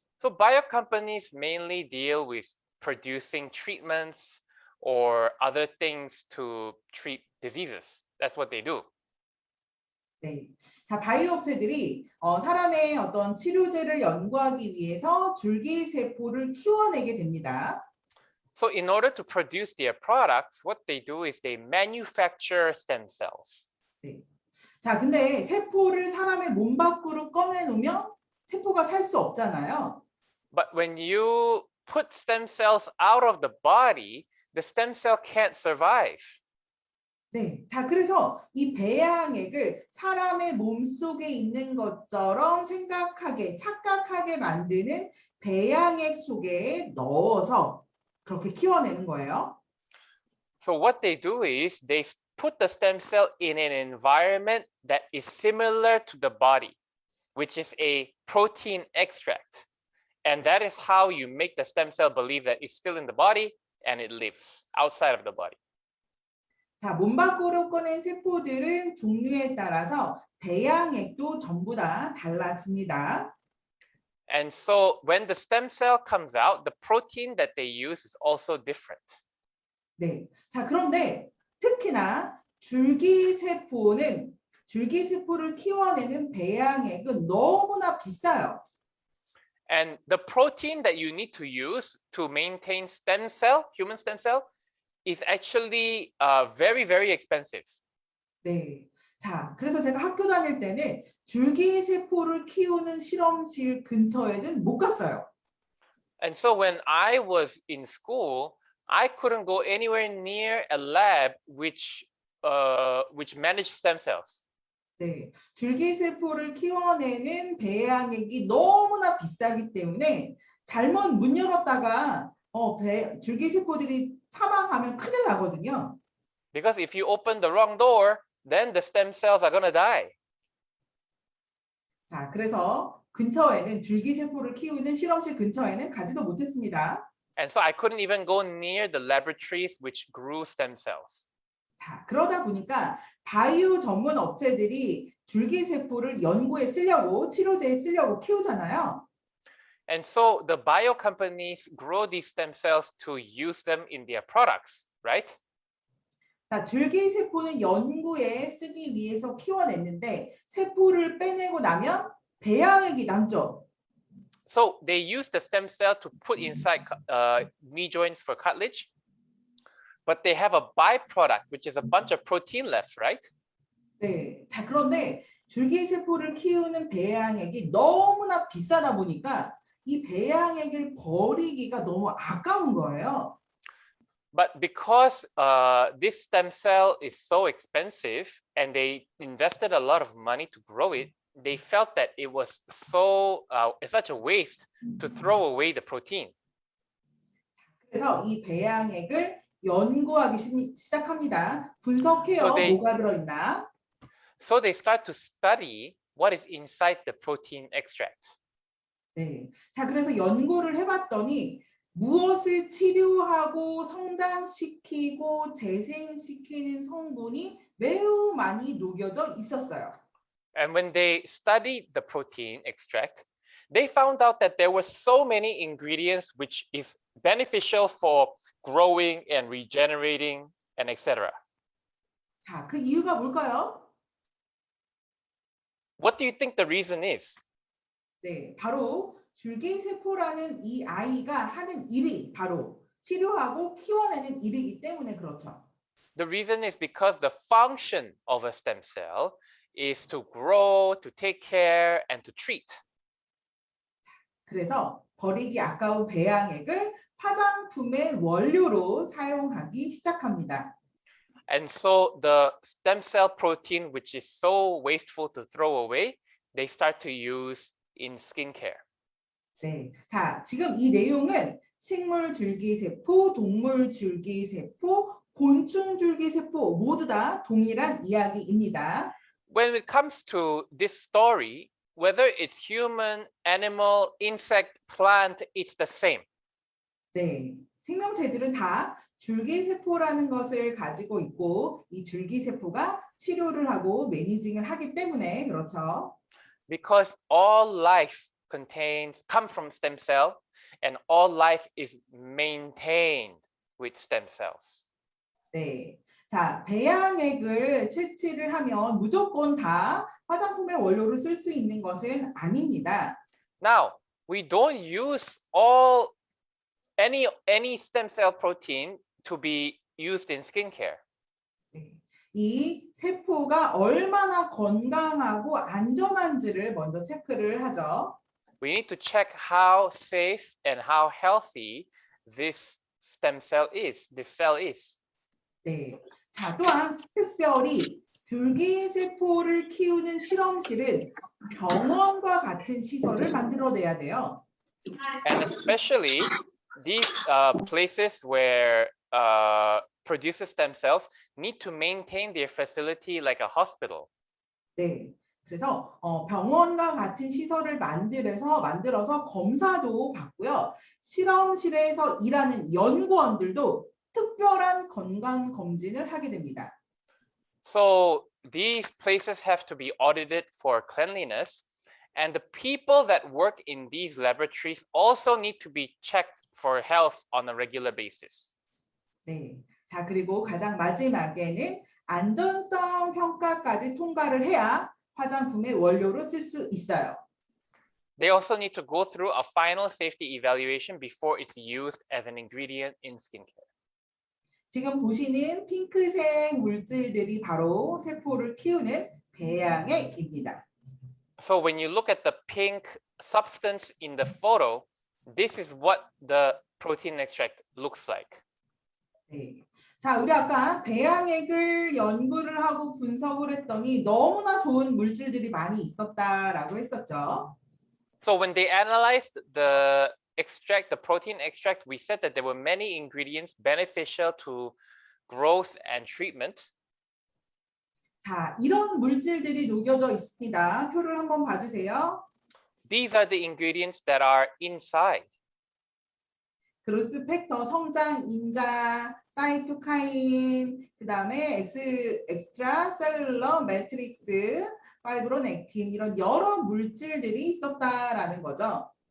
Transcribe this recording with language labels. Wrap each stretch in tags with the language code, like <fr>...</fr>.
<en>So bio companies mainly deal with producing treatments or other things to treat diseases. That's what they do.</en> <ko>네. 자, 바이오 업체들이 사람의 어떤 치료제를 연구하기 위해서 줄기세포를 키워내게 됩니다.</ko> <en>So in order to produce their products, what they do is they manufacture stem cells.</en> <ko>네. 자, 근데 세포를 사람의 몸 밖으로 꺼내놓으면 세포가 살 수 없잖아요.</ko> <en>But when you put stem cells out of the body, the stem cell can't survive.</en> <ko>네. 자, 그래서 이 배양액을 사람의 몸 속에 있는 것처럼 생각하게, 착각하게 만드는 배양액 속에 넣어서 그렇게 키워내는 거예요.</ko> <en>So what they do is they put the stem cell in an environment that is similar to the body, which is a protein extract. And that is how you make the stem cell believe that it's still in the body and it lives outside of the body.</en> <ko>자, 몸 밖으로 꺼낸 세포들은 종류에 따라서 배양액도 전부 다 달라집니다.</ko> <en>And so when the stem cell comes out, the protein that they use is also different.</en> <ko>네. 자, 그런데 특히나 줄기세포를 키워내는 배양액은 너무나 비싸요.</ko> <en>And the protein that you need to use to maintain stem cell, human stem cell, is actually very, very expensive.</en> <ko>네. 자, 그래서 제가 학교 다닐 때는 줄기세포를 키우는 실험실 근처에는 못 갔어요.</ko> <en>And so when I was in school, I couldn't go anywhere near a lab which managed stem cells.</en> <ko>네. 줄기세포를 키워내는 배양액이 너무나 비싸기 때문에 잘못 문 열었다가 줄기세포들이 사망하면 큰일 나거든요.</ko> <en>Because if you open the wrong door, then the stem cells are gonna die.</en> <ko>자, 그래서 근처에는 줄기세포를 키우는 실험실 근처에는 가지도 못했습니다.</ko> <en>And so I couldn't even go near the laboratories which grew stem cells.</en> <ko>자, 그러다 보니까 바이오 전문 업체들이 줄기세포를 연구에 쓰려고 치료제에 쓰려고 키우잖아요.</ko> <en>And so the bio companies grow these stem cells to use them in their products, right?</en> <ko>자, 줄기세포는 연구에 쓰기 위해서 키워냈는데 세포를 빼내고 나면 배양액이 남죠.</ko> <en>So they use the stem cell to put inside knee joints for cartilage, but they have a byproduct, which is a bunch of protein left, right?</en> <ko>네. 자, 그런데 줄기세포를 키우는 배양액이 너무나 비싸다 보니까 이 배양액을 버리기가 너무 아까운 거예요.</ko> <en>But because this stem cell is so expensive and they invested a lot of money to grow it, they felt that it was such a waste to throw away the protein.</en> <ko>그래서 이 배양액을 연구하기 시작합니다. 분석해요.</ko> <en>So they-</en> <ko>뭐가 들어있나?</ko> <en>So they start to study what is inside the protein extract.</en> <ko>네. 자, 그래서 연구를 해봤더니 무엇을 치료하고 성장시키고 재생시키는 성분이 매우 많이 녹여져 있었어요.</ko> <en>And when they studied the protein extract, they found out that there were so many ingredients which is beneficial for growing and regenerating and etc.</en> <ko>자, 그 이유가 뭘까요?</ko> <en>What do you think the reason is?</en> <ko>네, 바로 줄기세포라는 이 아이가 하는 일이 바로 치료하고 키워내는 일이기 때문에 그렇죠.</ko> <en>The reason is because the function of a stem cell is to grow, to take care, and to treat.</en> <ko>그래서 버리기 아까운 배양액을 화장품의 원료로 사용하기 시작합니다.</ko> <en>And so the stem cell protein, which is so wasteful to throw away, they start to use in skincare.</en> <ko>네, 자, 지금 이 내용은 식물 줄기세포, 동물 줄기세포, 곤충 줄기세포 모두 다 동일한 이야기입니다.</ko> <en>When it comes to this story, whether it's human, animal, insect, plant, it's the same.</en> <ko>네, 생명체들은 다 줄기세포라는 것을 가지고 있고 이 줄기세포가 치료를 하고 매니징을 하기 때문에 그렇죠.</ko> <en>Because all life come from stem cell, and all life is maintained with stem cells.</en> <ko>네, 자, 배양액을 채취를 하면 무조건 다 화장품의 원료로 쓸 수 있는 것은 아닙니다.</ko> <en>Now, we don't use any stem cell protein to be used in skincare.</en> <ko>네, 이 세포가 얼마나 건강하고 안전한지를 먼저 체크를 하죠.</ko> <en>We need to check how safe and how healthy this stem cell is, this cell is.</en> <ko>네, 자, 또한 특별히 줄기세포를 키우는 실험실은 병원과 같은 시설을 만들어내야 돼요.</ko> <en>And especially these places where produces stem cells need to maintain their facility like a hospital.</en> <ko>네, 그래서 병원과 같은 시설을 만들어서 검사도 받고요. 실험실에서 일하는 연구원들도 특별한 건강 검진을 하게 됩니다.</ko> <en>So these places have to be audited for cleanliness, and the people that work in these laboratories also need to be checked for health on a regular basis.</en> <ko>네, 자, 그리고 가장 마지막에는 안전성 평가까지 통과를 해야 화장품의 원료로 쓸 수 있어요.</ko> <en>They also need to go through a final safety evaluation before it's used as an ingredient in skincare.</en> <ko>지금 보시는 핑크색 물질들이 바로 세포를 키우는 배양액입니다.</ko> <en>So when you look at the pink substance in the photo, this is what the protein extract looks like.</en> <ko>네. 자, 우리 아까 배양액을 연구를 하고 분석을 했더니 너무나 좋은 물질들이 많이 있었다라고 했었죠. So when they analyzed the extract, the protein extract, we said that there were many ingredients beneficial to growth and treatment. 자, 이런 물질들이 녹여져 있습니다. 표를 한번 봐주세요.</ko> <en>These are the ingredients that are inside.</en> <ko>그로스 팩터, 성장 인자, 사이토카인, 그 다음에 엑스트라 셀룰러 매트릭스, 파이브로넥틴 이런 여러 물질들이 있었다라는 거죠.</ko>